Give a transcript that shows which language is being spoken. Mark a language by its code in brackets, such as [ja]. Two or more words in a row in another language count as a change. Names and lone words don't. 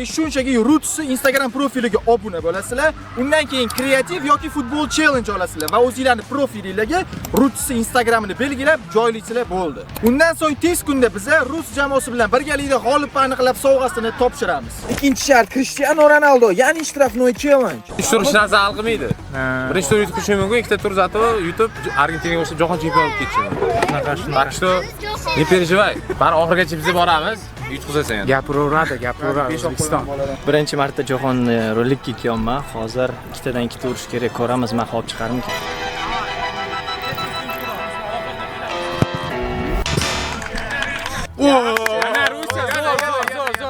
[uz] Shunchaki Roots Instagram profiliga obuna bo'lasizlar. Undan keyin kreativ yoki futbol challenge olasizlar va o'zingizlarning profilingizga Roots Instagramini belgilab joylaysizlar bo'ldi. Undan so'ng tez kunda biz Rus jamoasi bilan birgalikda g'olibni aniqlab sovg'asini topshiramiz. Ikkinchi shart Cristiano Ronaldo, ya'ni shtrafnoy challenge. Uch tur hech narsa hal qilmaydi. Birinchi tur yutib ketishi mumkin, ikkita tur zato yutib Argentinaga o'xshab jahon chempioni bo'lib ketishi mumkin. [ru] Так что не переживай. [uz] Bari oxirigacha biz boramiz. Yutqizasan. Gapiraveradi O'zbekiston. Birinchi marta jahon rolikka kelyapman. Hozir ikkitadan ikkita urish kerak. Ko'ramiz, men olib chiqarmikan. Ana Rusiya, zo'r.